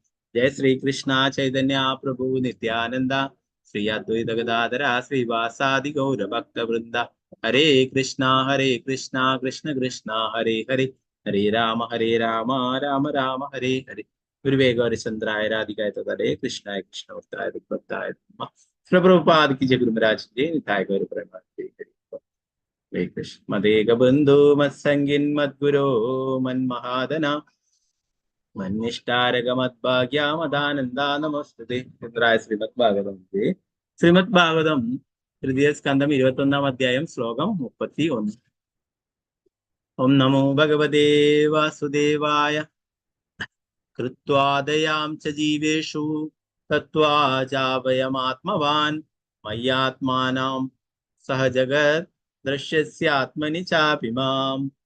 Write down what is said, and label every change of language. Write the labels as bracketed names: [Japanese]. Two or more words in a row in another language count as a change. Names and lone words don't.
[Sanskrit] ജയ ശ്രീകൃഷ്ണ ചൈതന്യ പ്രഭു നിത്യാനന്ദ ശ്രീ അദ്വൈത ഗദാധര ശ്രീവാസാദി ഗൗരഭക്തവൃന്ദ. ഹരേ കൃഷ്ണ കൃഷ്ണ കൃഷ്ണ ഹരേ ഹരേ ഹരേ രാമ രാമ രാമ ഹരേ ഹരേ. ഗുരുവേ ഗൗരചന്ദ്രായ രാധികായ തദേ കൃഷ്ണായ കൃഷ്ണവൃത്തായ ഭക്തായ പ്രഭുപാദ് [Hindi] की जय गुरु महाराज जी [Sanskrit] निताय गौर प्रेमानंदे हरे कृष्ण. मदेक बंधु मत्संगिन मद्गुरो मन्महादना മന്യഷ്ടാരകമദ്ഭാഗ്യാമദാനന്ദ നമസ്തുതേ. ഇത്രായ ശ്രീമദ് ഭാഗവതം. [Malayalam] ശ്രീമദ് ഭാഗവതം തൃതീയ സ്കന്ധം 21-ാം അധ്യായം ശ്ലോകം 31. [Sanskrit] ഓം നമോ ഭഗവതേ വാസുദേവായ കൃത്വാദയാം ച ജീവേഷു തത്വാചാഭയമാത്മവാൻ മയ്യാത്മാനം സഹ ജഗത് ദൃശ്യസ്യാത്മനി ചാഭിമാം.